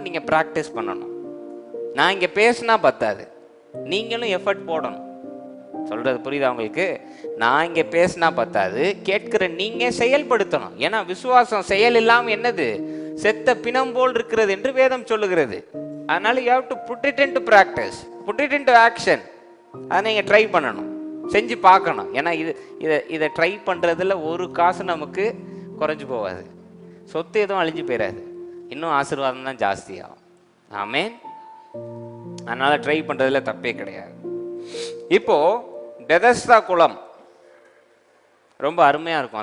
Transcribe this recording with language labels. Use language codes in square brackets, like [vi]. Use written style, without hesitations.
[ta] நீங்க பிராக்டிஸ் பண்ணணும். நான் இங்க பேசினா பத்தாது, நீங்களும் எஃபர்ட் போடணும். சொல்றது புரியுதா உங்களுக்கு? நான் இங்க பேசினா பத்தாது, கேட்கிற நீங்க செயல்படுத்தணும். ஏன்னா விசுவாசம் செயல் இல்லாம என்னது? செத்த பிணம் போல் இருக்கிறது என்று வேதம் சொல்லுகிறது. அதனால [en] you have to put it into practice, put it into action. [ta] அதை நீங்க ட்ரை பண்ணணும், செஞ்சு பார்க்கணும். ஏன்னா இதை ட்ரை பண்றதுல ஒரு காசு நமக்கு குறைஞ்சு போகாது, சொத்து எதுவும் அழிஞ்சு போயிடாது, இன்னும் ஆசீர்வாதம் தான் ஜாஸ்தியாகும். ஆமென். அதனால ட்ரை பண்றதுல தப்பே கிடையாது. இப்போ பெதஸ்தா குளம் ரொம்ப அருமையா இருக்கும்.